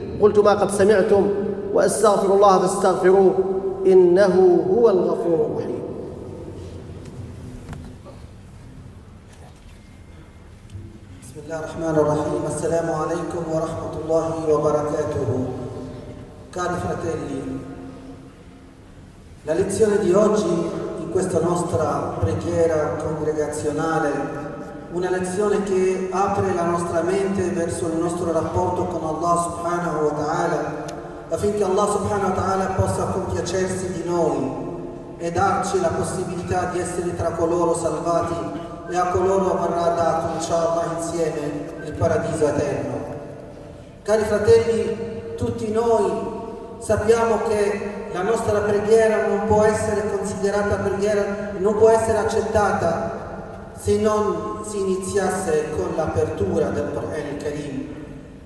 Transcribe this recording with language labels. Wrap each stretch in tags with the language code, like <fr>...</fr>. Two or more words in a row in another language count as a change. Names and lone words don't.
<ar>قلت ما قد سمعتم، وأستغفر الله فاستغفروه، إنه هو الغفور الرحيم. بسم الله الرحمن الرحيم. السلام عليكم ورحمة الله وbarakatuh.</ar> <it>Cari fratelli, la lezione di oggi in questa nostra preghiera congregazionale, una lezione che apre la nostra mente verso il nostro rapporto con Allah</it> <ar>سبحانه وتعالى,</ar> <it>affinché Allah</it> <ar>سبحانه وتعالى</ar> <it>possa compiacersi di noi e darci la possibilità di essere tra coloro salvati e a coloro verrà dato inshallah insieme il paradiso eterno. Cari fratelli, tutti noi sappiamo che la nostra preghiera non può essere considerata preghiera, non può essere accettata se non si iniziasse con l'apertura del Quran al-Karim.</it>